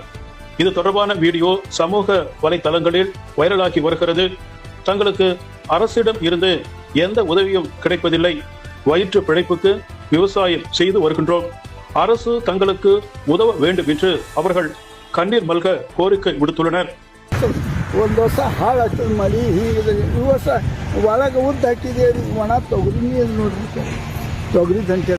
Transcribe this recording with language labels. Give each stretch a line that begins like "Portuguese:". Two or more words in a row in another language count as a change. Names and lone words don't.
Tamil: இது தொடர்பான வீடியோ சமூக வலைதளங்களில் வைரலாகி வருகிறது. தங்களுக்கு அரசிடம் இருந்து எந்த உதவியும் கிடைப்பதில்லை, வயிற்று பிழைப்புக்கு விவசாயம் செய்து வருகின்றோம், அரசு தங்களுக்கு உதவ வேண்டும் என்று அவர்கள் கண்ணீர் மல்க கோரிக்கை விடுத்துள்ளனர்.
Kannada: ಒಂದು ವರ್ಷ ಹಾಳಾಗ್ತದೆ ಮಳೆ ಹೀಗಿದೆ. ಈ ವರ್ಷ ಒಳಗೆ ಉದ್ದು ಹಾಕಿದೆ, ಒಣ ತೊಗರಿ ನೀರು ನೋಡ್ರಿ, ತೊಗರಿ ದಂಟೆ